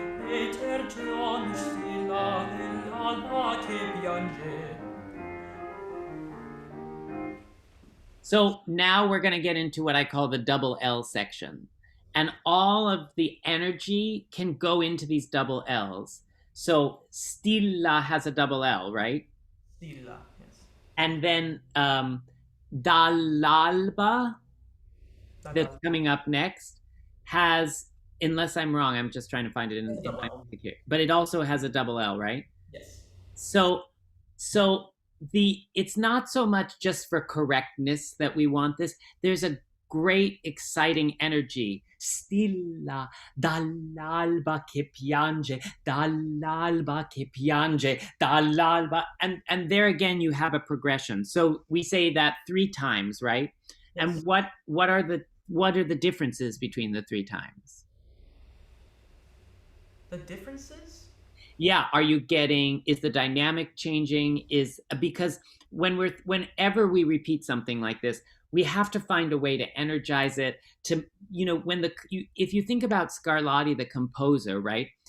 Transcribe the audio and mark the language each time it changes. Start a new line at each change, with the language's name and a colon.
Italian: E tergione stilla nell'alba che piange.
English: So now we're going to get into what I call the double L section. And all of the energy can go into these double L's. So stilla has a double L, right? Stilla, yes. And then dall'alba, that's coming up next, has, unless I'm wrong, I'm just trying to find it in my book here, but it also has a double L, right? Yes. So it's not so much just for correctness that we want this. There's a great exciting energy.
Italian: Stilla dall'alba che piange, dall'alba che piange, dall'alba,
English: and there again you have a progression. So we say that 3 times, right? Yes. And what are the differences between the 3 times? The differences? Yeah, is the dynamic changing? Because whenever we repeat something like this, we have to find a way to energize it, to, if you think about Scarlatti, the composer, right?